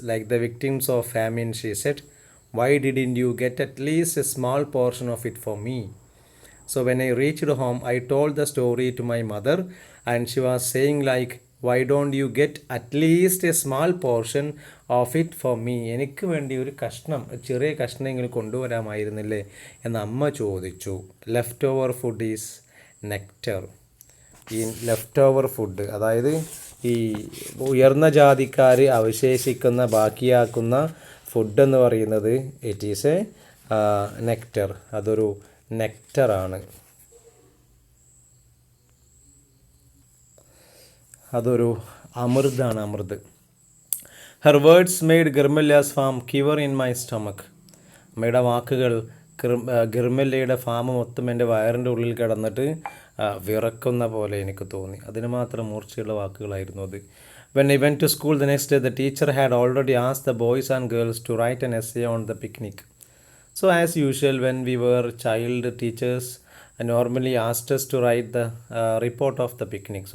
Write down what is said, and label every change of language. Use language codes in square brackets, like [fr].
[en] Like the victims of famine, she said, "Why didn't you get at least a small portion of it for me?" So when I reached home, I told the story to my mother, and she was saying like, "Why don't you get at least a small portion of it for me?" [ml] എനിക്ക് വേണ്ടി ഒരു കഷ്ണം, ചെറിയ കഷ്ണമെങ്കിലും കൊണ്ടുവരാമായിരുന്നില്ലേ എന്ന് അമ്മ ചോദിച്ചു. [en] Left over food is nectar. [ml] ഈ left over food, അതായത് ഈ ഉയർന്ന ജാതിക്കാർ അവശേഷിക്കുന്ന ബാക്കിയാക്കുന്ന ഫുഡെന്ന് പറയുന്നത് [en] It is a nectar. [ml] അതൊരു നെക്ടറാണ്. അതൊരു അമൃതാണ്, അമൃത്. [en] Her words made ഗിർമല്യാസ് farm quiver in my stomach. [ml] അമ്മയുടെ വാക്കുകൾ ഗിർമല്യയുടെ ഫാം മൊത്തം എൻ്റെ വയറിൻ്റെ ഉള്ളിൽ കിടന്നിട്ട് വിറക്കുന്ന പോലെ എനിക്ക് തോന്നി. അതിന് മാത്രം മൂർച്ചയുള്ള വാക്കുകളായിരുന്നു അത്. [en] When I went to school the next day, the teacher had already asked the boys and girls to write an essay on the picnic. So as usual, when we were child, teachers normally asked us to write the report of the picnic.